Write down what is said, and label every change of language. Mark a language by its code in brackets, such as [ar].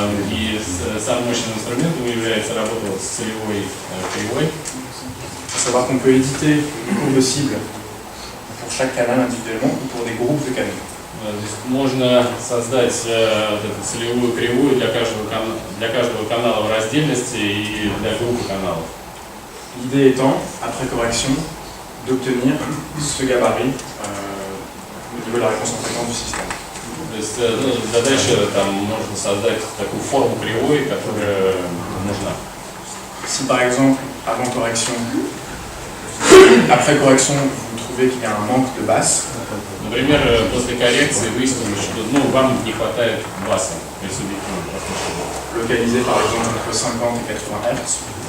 [ru] И самым мощным инструментом является работа с целевой кривой. [fr] À savoir qu'on peut éditer une courbe cible pour chaque canal individuellement ou pour des groupes de canaux. [ru] Здесь можно создать целевую кривую для каждого канала в раздельности и для группы каналов. [fr] L'idée étant, après correction, d'obtenir ce gabarit au niveau de la réponse en fréquence du système. [ru] То есть задача, там можно создать такую форму кривой, которая нужна. [fr] Si par exemple, avant correction, après correction, vous trouvez qu'il y a un manque de basse, [ru] Например, после коррекции выяснилось, что вам не хватает баса при субъективном прослушивании. [fr] localisé par exemple entre 50 et 80 Hz,